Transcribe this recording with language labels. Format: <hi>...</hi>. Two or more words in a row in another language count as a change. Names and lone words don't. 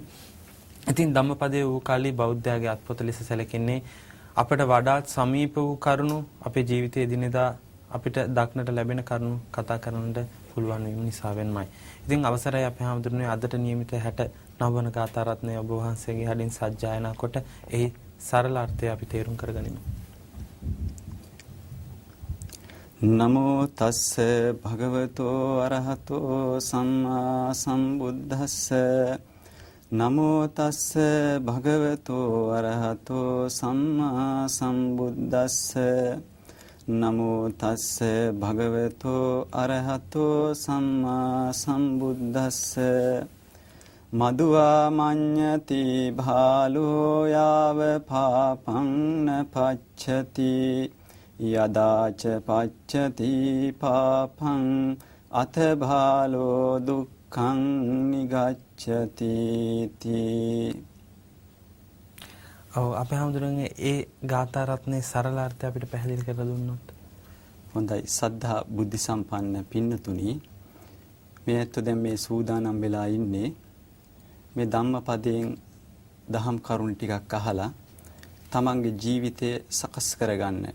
<si>ඉතින් ධම්මපදයේ වූ කාලී බෞද්ධයාගේ අත්පොත ලෙස සැලකෙන්නේ අපට වඩාත් සමීප වූ කරුණු අපේ ජීවිතයේ දිනදා අපිට දක්නට ලැබෙන කරුණු කතා කරන්නට පුළුවන් වීම නිසා වෙනමයි. ඉතින් අවසරයි අපේ හැමදෙරනේ අදට නියමිත 69 වන ගාථා රත්නය ඔබ වහන්සේගේ හදින් සජ්ජායනා කොට එහි සරල අර්ථය අපි තේරුම් කරගනිමු.</si> <pi>නමෝ තස්ස භගවතෝ අරහතෝ සම්මා සම්බුද්දස්ස නමෝ තස්ස භගවතෝ අරහතෝ සම්මා සම්බුද්දස්ස නමෝ තස්ස භගවතෝ අරහතෝ සම්මා සම්බුද්දස්ස මදුවා මඤ්ඤති භාලෝ යාව පාපං නපච්ඡති යදාච පච්ඡති පාපං අත භාලෝ දුක්ඛං නිගච්ඡති තී.</pi> <si>අපේ හැමදෙරගේ ඒ ගාථා රත්නේ සරල අර්ථය අපිට පැහැදිලි කරලා දුන්නොත් හොඳයි. සද්ධා බුද්ධ සම්පන්න පින්නතුනි, මේ ඇත්ත දැන් මේ සූදානම් වෙලා ඉන්නේ මේ ධම්මපදයෙන් දහම් කරුණු ටිකක් අහලා තමන්ගේ ජීවිතය සකස් කරගන්නට.</si>